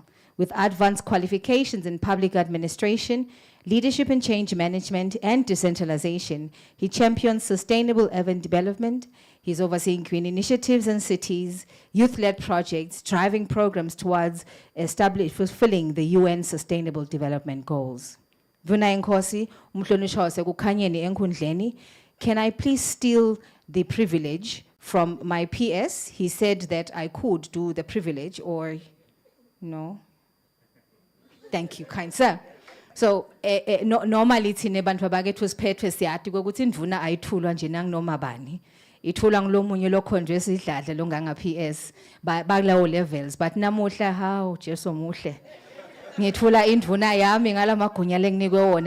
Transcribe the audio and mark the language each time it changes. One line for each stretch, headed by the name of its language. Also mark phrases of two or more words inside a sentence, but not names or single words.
English: With advanced qualifications in public administration, leadership and change management, and decentralization, he champions sustainable urban development. He's overseeing green initiatives in cities, youth-led projects, driving programs towards fulfilling the UN Sustainable Development Goals.
Swati: Vuna Nkosi, umhlonishwa wasekukhanyeni enkundleni,
English: can I please steal the privilege from my PS? He said that I could do the privilege, or no? Thank you, kind sir. So normally
Swati: thina bantu abakethi siphethwe siyati ukuthi indvuna ayithulwa nje nanginoma bani. Ithulwa ngulomunye lokhonjwe esidladla longanga PS bakulawo levels, but namuhla hawu Jesu muhle. Ngithula indvuna yami ngalamagunya lenginikwe wona.